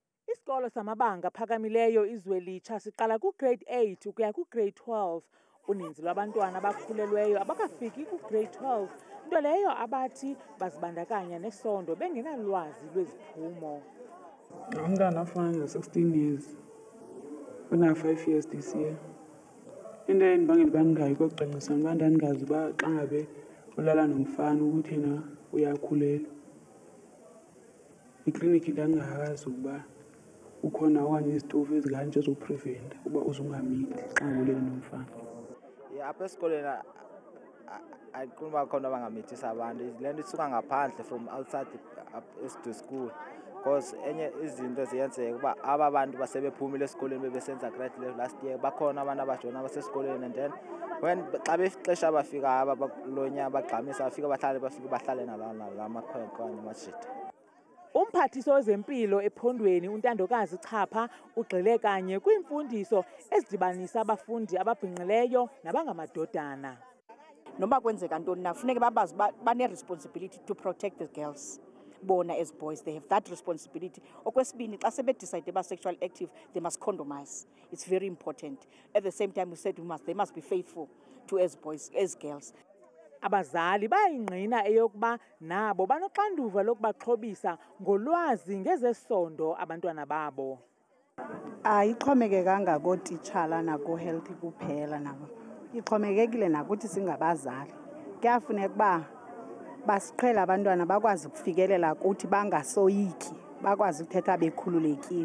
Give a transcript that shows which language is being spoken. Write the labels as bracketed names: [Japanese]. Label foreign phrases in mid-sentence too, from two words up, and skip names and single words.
[Xhosa] Isikolo samabanga phakamileyo iZwelitsha siqala ku-grade 8 ukuya ku-grade 12. Uninzi lwabantwana abakhulelweyo abakafiki ku-grade 12, nto leyo abathi bazibandakanya nesondo bengenalwazi lweziphumo. Umntana ofana 16 [English] years, una-5 years this year. [Xhosa] Into endibangela uba ndingayi kokucwangcisana uba ndandingazi uba xa ngabe ulala nomfana ukuthi yena uyakhulelwa. Iklinikhi ndandingakazi ukuba ukhona okanye izitofu ezikanje zokupreventa uba uzungamithi xa ulele nomfana. Apha esikolweni ayiqondi uba khona abangamithisa abantu. Le nto isuka ngaphandle [English] from outside to school, [Xhosa] because enye izinto ziyenzeka uba aba bantu basebephumile esikolweni bebesenza [English] grade level last year, [Xhosa] bakhona abantu abajona abasesikolweni, and then xa bexesha abafika lo nyaka bagxamisa bafike bahlale nala makhwenkwe okanye amajita. Umphathiso wezempilo ephondweni uNtandokazi Chapha ugxile kanye kwiimfundiso ezidibanisa abafundi ababhinqileyo nabangamadodana. Noma kwenzeka ntoni na funeke babazi bane-responsibility [English] to protect the girls. Bona as boys, they have that responsibility. [Xhosa] Okwesibini, xa sebedecide ba [English] sexual active, they must condomize. It's very important. At the same time, we said they must be faithful to as boys, as girls. [Xhosa] Abazali bayayingqina eyokuba nabo banoxanduva lokubaxhobisa ngolwazi ngezesondo abantwana babo. Ayixhomekekanga kootitshala nako-health kuphela nabo. Ixhomekekile nakuthi singabazali. Kuyafuneka uba basiqhela abantwana bakwazi ukufikelela kuthi bangasoyiki, bakwazi ukuthetha bekhululekile.